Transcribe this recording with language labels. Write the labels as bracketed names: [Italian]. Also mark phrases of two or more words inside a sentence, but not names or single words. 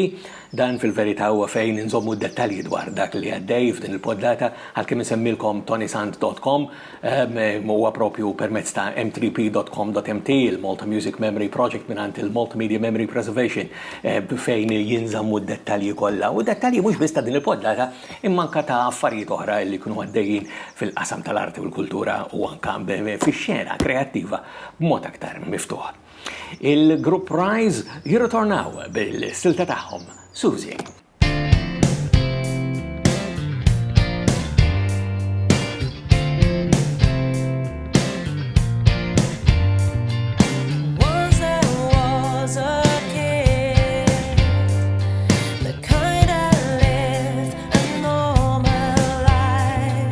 [Maltese] Dan fil-verità huwa fejn inżommu dettalji dwar dak li għaddej f'din il-poddata għalkemm insemmilkom ToniSant.com huwa propju permezz ta' m3p.com.mt il-Malta Music Memory Project minn il-Multimedia Memory Preservation fejn jinżammu dettalji kollha u dettalji mhux biss ta' din il-poddata imma anke ta' affarijiet oħra li kienu għaddejjin fil-qasam tal-arti u l-kultura u anke fix-xena kreattiva b'mod aktar miftuħ. Il-Grupp Rise jirritornaw bil-silta tagħhom Susie. [English] Once there was a kid, the kind that lived a normal life.